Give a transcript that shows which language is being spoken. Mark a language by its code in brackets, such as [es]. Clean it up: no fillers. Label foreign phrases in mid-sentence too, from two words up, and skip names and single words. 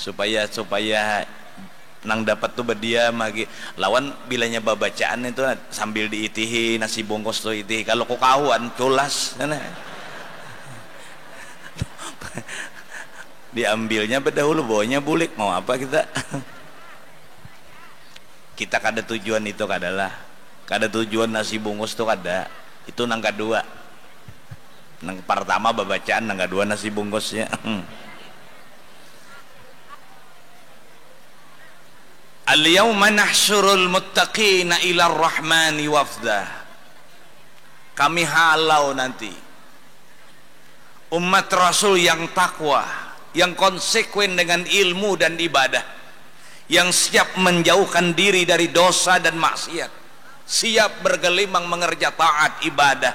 [bjn] supaya nang dapat tuh berdiam lagi lawan bilanya babacaan itu sambil diitihi nasi bungkus tuh itihi kalau kau kawan culas diambilnya berdahulu bawanya bulik mau apa kita kada tujuan itu kada tujuan nasi bungkus tuh kada itu nang kedua nang pertama babacaan nang kedua nasi bungkusnya [ar] اليوم نحشر المتقين إلى الرحمن وفدا. [id] Kami halau nanti umat Rasul yang takwa, yang konsekuen dengan ilmu dan ibadah, yang siap menjauhkan diri dari dosa dan maksiat, siap bergelimang mengerja taat ibadah.